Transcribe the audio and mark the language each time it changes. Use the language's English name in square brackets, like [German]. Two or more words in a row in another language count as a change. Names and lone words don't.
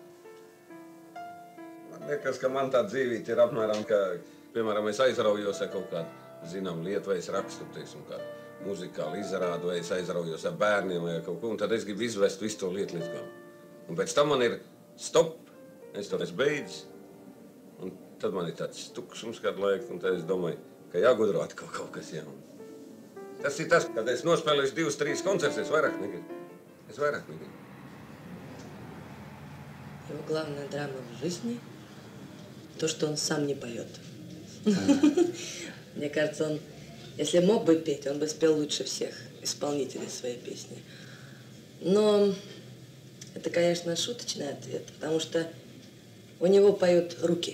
[Latvian] Man liekas, ka man tā dzīvība ir apmēram, ka, piemēram, es aizraujos ar kaut kādu zināmu lietu, vai es rakstu, teiksim, kādu muzikālu izrādu, vai es aizraujos ar bērniem vai kaut ko, un tad es gribu izvest visu to lietu līdz galam. Un pēc tam man ir stop, es to esmu beidzis, un tad man ir tāds tukšums kādu laiku, un tad es domāju, ka jāgudro atkal kaut kas jauns. Tas ir tas, kad es nospēlēšu 2-3 koncertus, es vairāk negribu. [Russian] Его главная драма в жизни – то, что он сам не поет. Мне кажется, он, если мог бы петь, он бы спел лучше всех исполнителей своей песни. Но это, конечно, шуточный ответ, потому что у него поют руки.